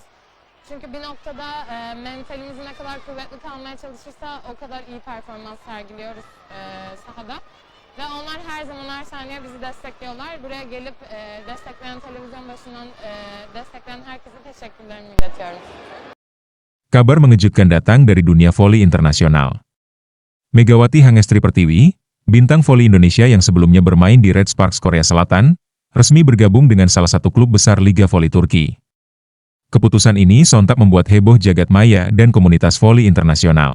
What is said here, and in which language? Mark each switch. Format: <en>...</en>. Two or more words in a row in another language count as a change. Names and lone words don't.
<tr>Çünkü bir noktada mentalimiz ne kadar kuvvetli kalmaya çalışırsa o kadar iyi performans sergiliyoruz sahada. Ve onlar her zaman her saniye bizi destekliyorlar. Buraya gelip destekleyen televizyon başından destekleyen herkese teşekkürlerimi iletiyorum.</tr> <id>Kabar mengejutkan datang dari dunia voli internasional. Megawati Hangestri Pertiwi, bintang voli Indonesia yang sebelumnya bermain di Red Sparks Korea Selatan, resmi bergabung dengan salah satu klub besar Liga Voli Turki. Keputusan ini sontak membuat heboh jagat maya dan komunitas voli internasional.</id>